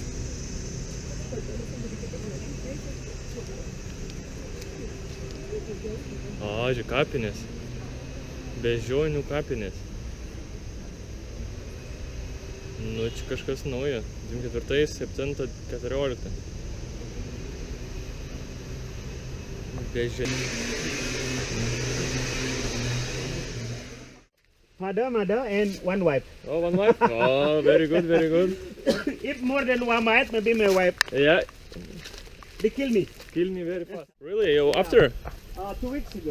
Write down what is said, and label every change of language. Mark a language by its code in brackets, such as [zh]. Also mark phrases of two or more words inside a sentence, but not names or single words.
[lt] Žiūrėk, kapinės. Beždžionių kapinės. Nu, čia kažkas nauja. 24, 7, 14. Beždžionių. [en] Father, mother, and one wife. Oh, one wife? Oh, very good. If more than one wife, maybe my wife. Yeah. They kill me. Kill me very fast. Really? After? 2 weeks ago.